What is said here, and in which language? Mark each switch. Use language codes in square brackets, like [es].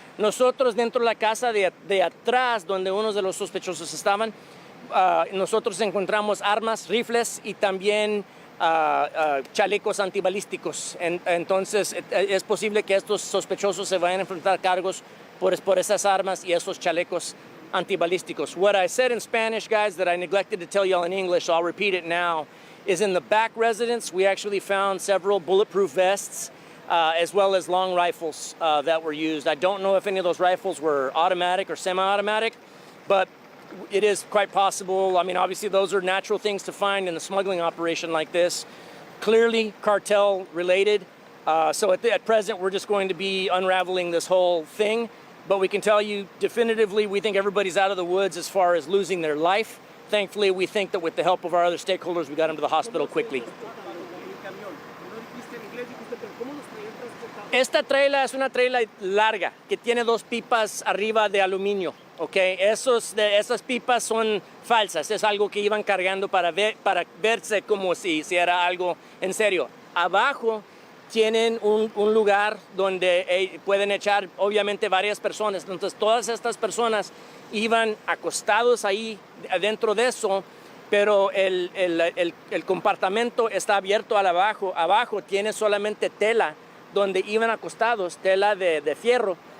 [es] Nosotros dentro de la casa de atrás, donde unos de los sospechosos estaban, nosotros encontramos armas, rifles y también chalecos antibalísticos. Entonces es posible que estos sospechosos se vayan a enfrentar cargos por esas armas y esos chalecos antibalísticos. [en] What I said in Spanish, guys, that I neglected to tell y'all in English, so I'll repeat it now, is in the back residence, we actually found several bulletproof vests, as well as long rifles that were used. I don't know if any of those rifles were automatic or semi-automatic, but it is quite possible. I mean, obviously those are natural things to find in a smuggling operation like this. Clearly cartel related. So at present, we're just going to be unraveling this whole thing. But we can tell you definitively, we think everybody's out of the woods as far as losing their life. Thankfully, we think that with the help of our other stakeholders, we got them to the hospital quickly. [es] Esta traila es una traila larga que tiene 2 pipas arriba de aluminio. ¿ok? Esas pipas son falsas, es algo que iban cargando para verse como si era algo en serio. Abajo tienen un lugar donde pueden echar obviamente varias personas, entonces todas estas personas iban acostados ahí dentro de eso, pero el compartimento está abierto abajo tiene solamente tela donde iban acostados, tela de fierro.